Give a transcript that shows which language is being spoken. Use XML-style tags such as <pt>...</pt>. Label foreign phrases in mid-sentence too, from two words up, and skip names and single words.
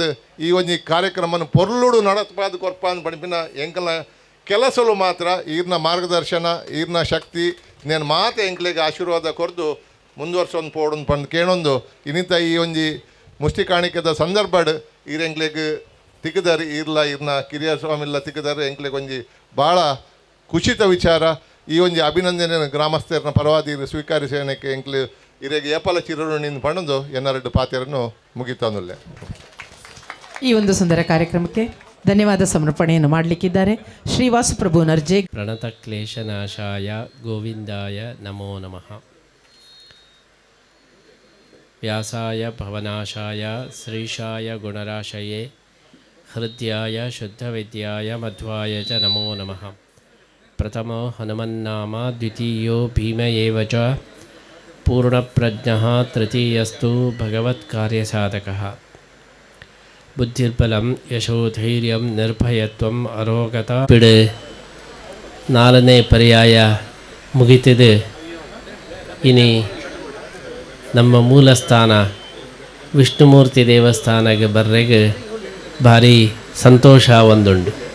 <tcy>ಈ ಒಂಜಿ ಕಾರ್ಯಕ್ರಮನ ಪೊರ್ಲುಡು ನಡತ್ಪಾದ ಕೊರ್ಪ ಅಂತ ಪಂಪಿನ ಎಂಕಲ್ನ ಕೆಲಸಲು ಮಾತ್ರ ಈರ್ನ ಮಾರ್ಗದರ್ಶನ ಈರ್ನ ಶಕ್ತಿ నేను ಮಾತೆ ಎಂಕ್ಲೆಗೆ ಆಶೀರ್ವಾದ ಕೊರ್ದು ಮುಂದುವರ್ಸೊಂದು ಪೋಡೊಂದು ಪಂದು ಕೇಳೊಂದು ಇನ್ನಿತ ಈ ಒಂಜಿ ಮುಷ್ಟಿ ಕಾಣಿಕೆದ ಸಂದರ್ಭಡ್ ಈರ್ ಎಂಕ್ಲೆಗ್ ತಿಕ್ಕದಾರಿ ಈರ್ಲ ಈರ್ನ ಕಿರಿಯ ಸ್ವಾಮಿಲ್ಲ ತಿಕ್ಕದಾರಿ ಎಂಕ್ಲೆಗ್ ಒಂಜಿ ಭಾಳ ಖುಷಿತ ವಿಚಾರ. ಈ ಒಂಜಿ ಅಭಿನಂದನೆ ಗ್ರಾಮಸ್ಥರನ್ನ ಪರವಾದಿ ಸ್ವೀಕರಿಸೇನಕ್ಕೆ ಎಂಕ್ಲೆ ಇರೆಗೆ ಏಪಲ ಚಿರಋಣಿಂದ ಪಣದು ಎನ್ನರೆಡ್ಡು ಪಾತೆರನ್ನು ಮುಗಿತಾನುಲ್ಲೆ.</tcy> <kn>ಈ ಒಂದು ಸುಂದರ ಕಾರ್ಯಕ್ರಮಕ್ಕೆ ಧನ್ಯವಾದ ಸಮರ್ಪಣೆಯನ್ನು ಮಾಡಲಿಕ್ಕಿದ್ದಾರೆ ಶ್ರೀವಾಸಪ್ರಭು ನರ್ಜೆ.</kn> <sa>ಪ್ರಣತ ಕ್ಲೇಶನಾಶಾಯ ಗೋವಿಂದಾಯ ನಮೋ ನಮಃ. ವ್ಯಾಸಾಯ ಭವನಾಶಾಯ ಶ್ರೀಶಾಯ ಗುಣರಾಶಯೇ ಹೃದಯಾಯ ಶುದ್ಧವಿದ್ಯಾಯ ಮಧ್ವಾಯ ಚ ನಮೋ ನಮಃ. ಪ್ರಥಮೋ ಹನುಮನ್ನಾಮ ದ್ವಿತೀಯೋ ಭೀಮ ಏವ ಚ ಪೂರ್ಣಪ್ರಜ್ಞಃ ತೃತೀಯಸ್ತು ಭಗವತ್ಕಾರ್ಯಸಾಧಕಃ. ಬುದ್ಧಿರ್ಬಲಂ ಯಶೋಧೈರ್ಯಂ ನಿರ್ಭಯತ್ವಂ ಅರೋಗತ</sa> <tcy>ಪಿಡೆ 4ನೇ ಪರ್ಯಾಯ ಮುಗಿತಿದೆ. ಇನಿ ನಮ್ಮ ಮೂಲ ಸ್ಥಾನ ವಿಷ್ಣುಮೂರ್ತಿ ದೇವಸ್ಥಾನಕ್ಕೆ ಬರ್ರೆಗೆ ಭಾರಿ ಸಂತೋಷ ಒಂದುಂಡು.</tcy>